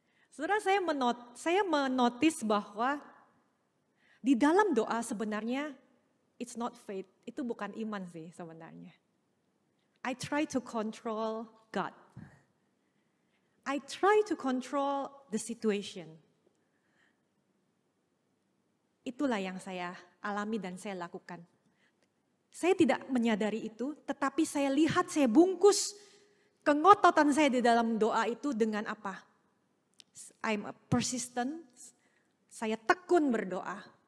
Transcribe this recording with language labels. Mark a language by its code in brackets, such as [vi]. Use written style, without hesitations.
[id] Saudara, saya menotis bahwa di dalam doa sebenarnya it's not faith, itu bukan iman sih sebenarnya. [en] I try to control God. I try to control the situation. [id] Itulah yang saya alami dan saya lakukan. Saya tidak menyadari itu, tetapi saya lihat, saya bungkus kengototan saya di dalam doa itu dengan apa? I'm persistent, saya tekun berdoa.